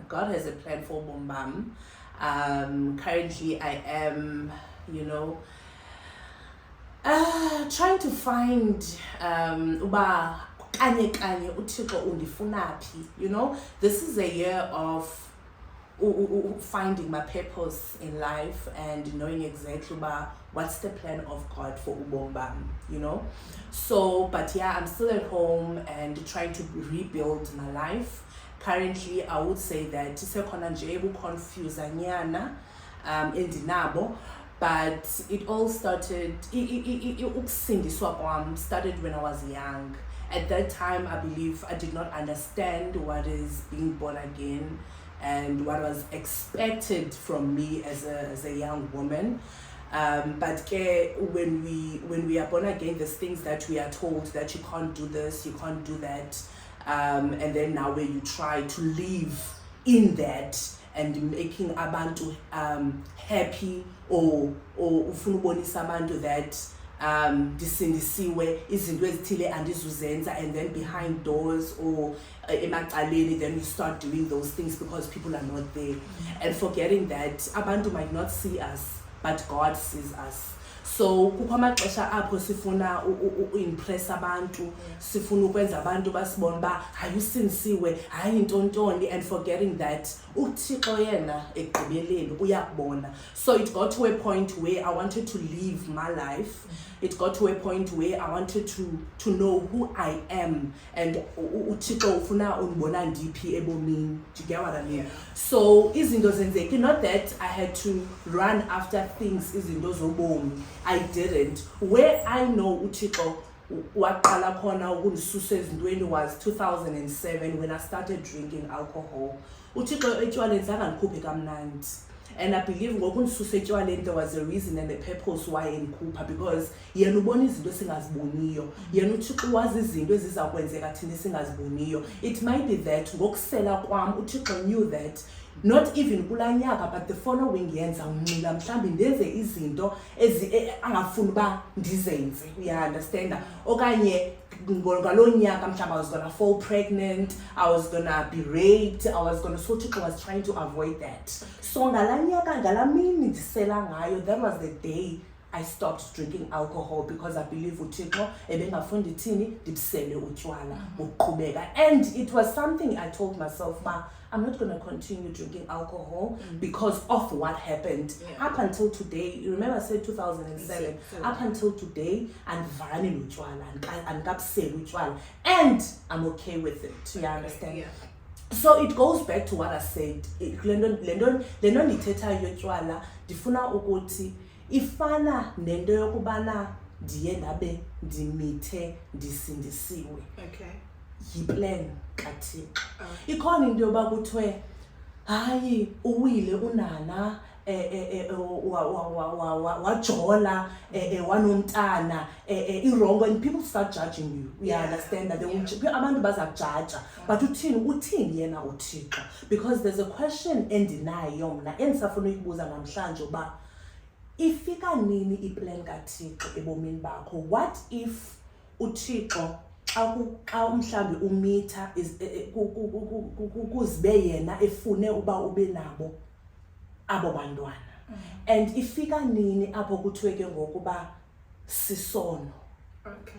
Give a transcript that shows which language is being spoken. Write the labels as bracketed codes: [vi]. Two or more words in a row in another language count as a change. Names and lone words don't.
[en] God has a plan for Bombam. Currently I am, trying to find this is a year of finding my purpose in life and knowing exactly what's the plan of God for Ubombam, So, but I'm still at home and trying to rebuild my life. Currently, I would say that it's a confusanyana. [xh] endinabo. [en] But it all started, ukusindiswa kwam started when I was young. At that time, I believe I did not understand what is being born again and what was expected from me as a young woman. But when we are born again, there's things that we are told that you can't do this, you can't do that. And then now when you try to live in that and making abantu happy or [xh] ufuna ubonisa abantu [en] that [xh] disindisiwe izinto ezithile andizuzenza, [en] and then behind doors or emacaleni then you start doing those things because people are not there, and forgetting that abantu might not see us but God sees us. [xh] So kukho amaxesha apho sifuna uimpress abantu, sifuna ukwenza abantu basibone uba hayusindisiwe, hayi intontoni, [en] and forgetting that [xh] uThixo yena ekugqibeleni uyakubona. [en] So it got to a point where I wanted to live my life. It got to a point where I wanted to know who I am, and [xh] uThixo ufuna undibona ndiphi ebomini. [en] Do you get what I mean? [xh] So izinto zenzeki, [en] not that I had to run after things, [xh] izinto zobomi. [en] I didn't. Where I know [xh] uThixo waqala khona ukundisusa ezintweni [en] was 2007 when I started drinking alcohol. [xh] uThixo etywaleni zangandikhuphi kamnandi. [en] And I believe [xh] ngokundisusa etywaleni [en] there was a reason and a purpose why endikhupha, because [xh] yena ubona izinto esingaziboniyo. Yena uThixo wazi izinto ezizakwenzeka thina esingaziboniyo. [en] It might be that [xh] ngokusela kwam uThixo [en] knew that not even [xh] kula nyaka [en] but the following [xh] yenza unqila mhlambi ndenze izinto angafuni uba ndizenze. [en] You understand? [xh] Okanye ngaloo nyaka mhlawumbi [en] I was gonna fall pregnant, I was gonna be raped, I was gonna, so uThixo was trying to avoid that. [xh] So ngala nyaka ngala mini ndisela ngayo, [en] that was the day I stopped drinking alcohol, because I believe uThixo [xh] ebengafuni ndithini ndibusele utywala ukuqhubeka. [en] And it was something I told myself, I'm not going to continue drinking alcohol because of what happened. Up until today, you remember I said 2007, up until today, and I'm okay with it. You understand? So it goes back to what I said. [xh] Lendon nithetha yotywala ndifuna ukuthi ifana nento yokubana ndiye ndabe ndimithe ndisindisiwe. [en] Okay. [xh] Yiplan kaThixo. Ikhona into yoba kuthiwe hayi uwile unana wajola wanomntana irongo, [en] and people start judging you. We understand that [xh] abantu bazakujaja, [en] but [xh] uthini yena uThixo, [en] because there's a question [xh] endinayo mna endisafuna ukubuza namhlanje uba ifika nini iplan kaThixo ebomini bakho. [en] What if [xh] uThixo xa mhlambi umitha kuzibe yena efune uba ube nabo abo bantwana, and ifika nini apho kuthiwe ke ngokuba sisono? [en] Okay.